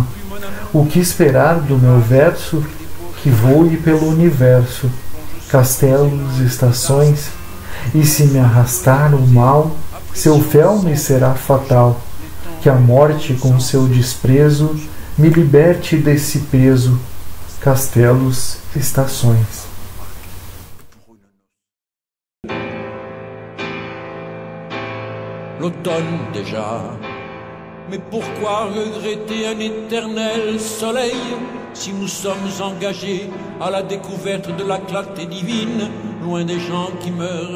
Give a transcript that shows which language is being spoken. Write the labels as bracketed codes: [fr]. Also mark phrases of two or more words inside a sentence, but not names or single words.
[pt] O que esperar do meu verso, que voe pelo universo, castelos, estações, e se me arrastar o mal, seu fel me será fatal, que a morte com seu desprezo me liberte desse peso, castelos, estações. [fr] L'automne déjà, mais pourquoi regretter un éternel soleil si nous sommes engagés à la découverte de la clarté divine, loin des gens qui meurent?